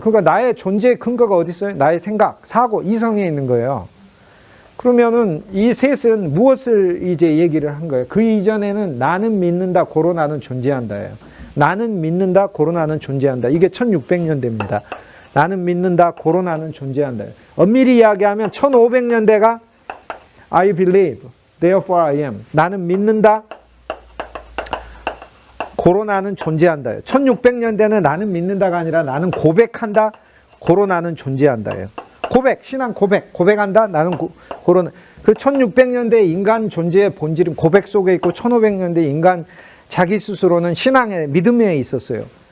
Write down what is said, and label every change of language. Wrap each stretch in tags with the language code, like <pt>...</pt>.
<ko>그러니까 나의 존재의 근거가 어디 있어요? 나의 생각, 사고, 이성에 있는 거예요. 그러면은 이 셋은 무엇을 이제 얘기를 한 거예요? 그 이전에는 나는 믿는다, 고로나는 존재한다예요. 나는 믿는다, 고로나는 존재한다. 이게 1600년대입니다. 나는 믿는다, 고로나는 존재한다. 엄밀히 이야기하면 1500년대가</ko> <en>I believe, therefore I am.</en> <ko>나는 믿는다, 고로나는 존재한다예요. 1600년대는 나는 믿는다가 아니라 나는 고백한다, 고로나는 존재한다예요. 고백, 신앙 고백한다, 나는 고로나. 그리고 1600년대 인간 존재의 본질은 고백 속에 있고 1500년대 인간 자기 스스로는 신앙의 믿음에 있었어요.</ko>